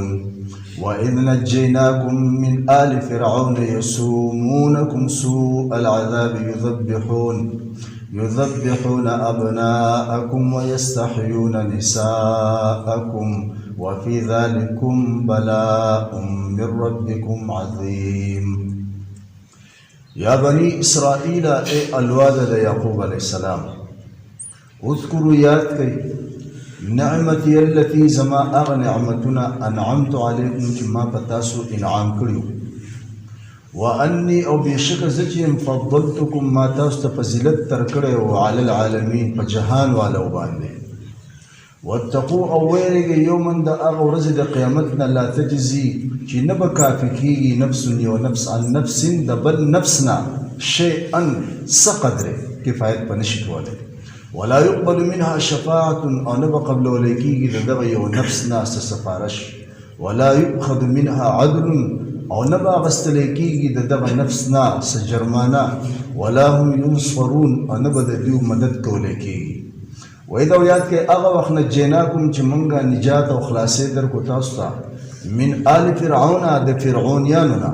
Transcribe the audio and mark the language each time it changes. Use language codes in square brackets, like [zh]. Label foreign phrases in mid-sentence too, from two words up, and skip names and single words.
[ar] وإذ نجيناكم من آل فرعون يسومونكم سوء العذاب يذبحون أبناءكم ويستحيون نساءكم وفي ذلكم بلاء من ربكم عظيم. يا بني إسرائيل [ps] اي الواد يعقوب عليه السلام اذكروا یاد کئ [ar] نعمتي التي [ps] زما اغ نعمتنا [ar] انعمت عليكم [ps] چې ما په تاسو انعام کړیو. واني او بېشکه زه چې فضلتکم ما تاسو ته فضیلت ترکړی و [ar] علی العالمین [ps] په جهان والو باندې. واتقوا او ویریږئ یوما د هغه ورځې د قیامت نه [ar] لا تجزي [ps] چې نه به کافي کېږي نفس یو نفس [ar] عن نفس [ps] د بل نفس نه شیئا څه قدرې کفایت به نشي کولی. [ar] ولا يقبل منها شفاعة [ps] او نه به قبلولی کېږي د دغه یو نفس نه څه سفارش. [ar] ولا يؤخذ منها عدل [ps] او نه به اخیستلی کېږي د دغه نفس نه څه جرمانه. [ar] ولا هم ينصرون [ps] او نه به د دوی مدد کولی کېږي. وإذا یاد کړئ هغه وخت نجیناکم چې موږ نجات او خلاصې درکو تاسو ته [ar] من آل فرعون [ps] د فرعونیانو نه.